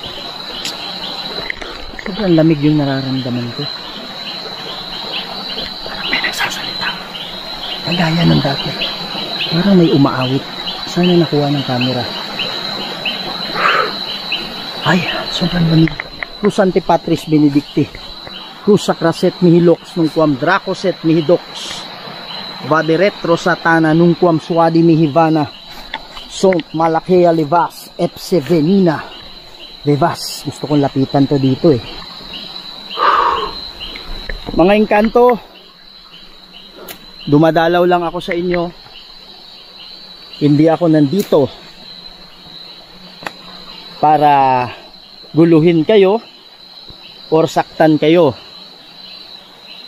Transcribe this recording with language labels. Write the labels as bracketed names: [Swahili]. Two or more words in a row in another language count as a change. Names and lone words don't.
[Filipino] Sobrang lamig yung nararamdaman ko. Parang may nagsasalita. Kagaya ng dati. Parang may umaawit. Sana nakuha ng camera. Ay, sobrang lamig. [Latin] Cruz Santi Patris Benedicti. Cruz Sacraset Mihilox nung quam Dracoset Mihidox. Vade retro satana nung quam suadi mihivana. Sont malakea levas epsevenina vevas. [Filipino] Gusto kong lapitan to dito eh. Mga Engkanto, dumadalaw lang ako sa inyo. Hindi ako nandito para guluhin kayo or saktan kayo.